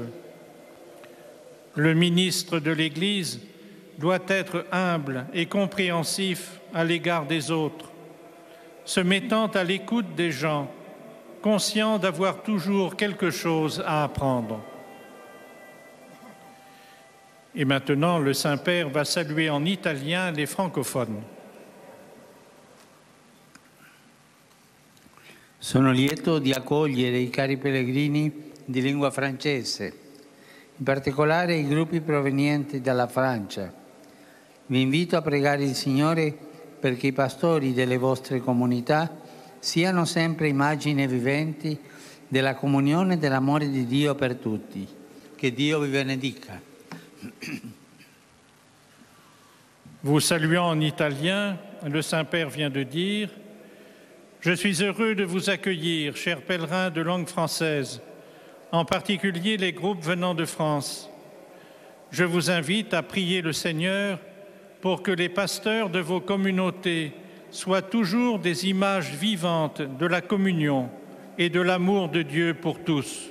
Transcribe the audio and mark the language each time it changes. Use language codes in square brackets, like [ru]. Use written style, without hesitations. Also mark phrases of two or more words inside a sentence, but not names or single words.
[fr] Le ministre de l'Église doit être humble et compréhensif à l'égard des autres, se mettant à l'écoute des gens, conscient d'avoir toujours quelque chose à apprendre. Et maintenant, le Saint-Père va saluer en italien les francophones. [it] Sono lieto di accogliere i cari pellegrini di lingua francese, in particolare i gruppi provenienti dalla Francia. Vi invito a pregare il Signore perché i pastori delle vostre comunità siano sempre immagini viventi della comunione e dell'amore di Dio per tutti. Che Dio vi benedica. [fr] Vous saluant en italien, le Saint-Père vient de dire: je suis heureux de vous accueillir, chers pèlerins de langue française, en particulier les groupes venant de France. Je vous invite à prier le Seigneur pour que les pasteurs de vos communautés soient toujours des images vivantes de la communion et de l'amour de Dieu pour tous.